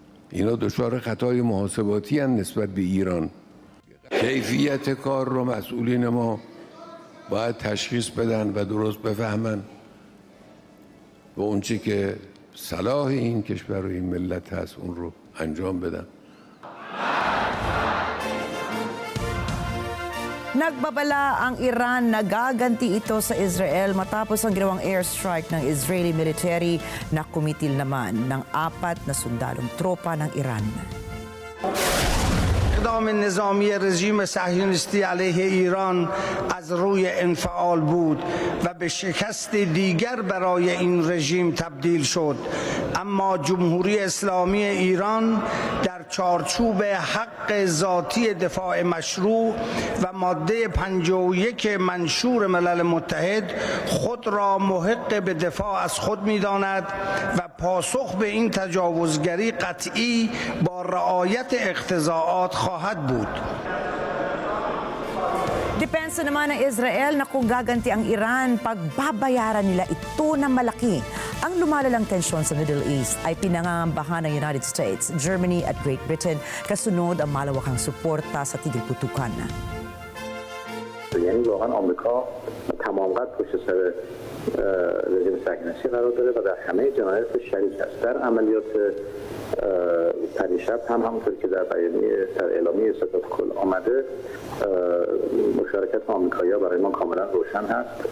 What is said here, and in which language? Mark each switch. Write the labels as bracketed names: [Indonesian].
[Persian] اینا دچار خطای محاسباتی هم نسبت به ایران. کیفیت کار رو مسئولین ما باید تشخیص بدن و درست بفهمن و اون چی که صلاح این کشور و این ملت هست اون رو انجام بدن. [Filipino] Nagbabala ang Iran na gaganti ito sa Israel matapos ang ginawang airstrike ng Israeli military na kumitil naman ng 4 na sundalong tropa ng Iran. [Persian] اقدام نظامی رژیم صهیونیستی علیه ایران از روی انفعال بود و به شکست دیگر برای این رژیم تبدیل شد، اما جمهوری اسلامی ایران در چارچوب حق ذاتی دفاع مشروع و ماده 51 منشور ملل متحد خود را محق به دفاع از خود می‌داند و پاسخ به این تجاوزگری قطعی با رعایت اقتضاعات خواهد بود. [Filipino] Depensa naman ng Israel na kung gaganti ang Iran, pagbabayaran nila ito na malaki. Ang lumalalang tensyon sa Middle East ay pinangangambahan ng United States, Germany at Great Britain kasunod ang malawakang suporta sa tigil putukan. [Persian] یعنی واقعا آمریکا تمام قد پشت سر رژیم صهیونیستی قرار داره و در همه جنایات شریک است. در عملیات پریشب هم همونطور که در اعلامیه ستاد کل آمده مشارکت آمریکایی‌ها برای ما کاملا روشن هست.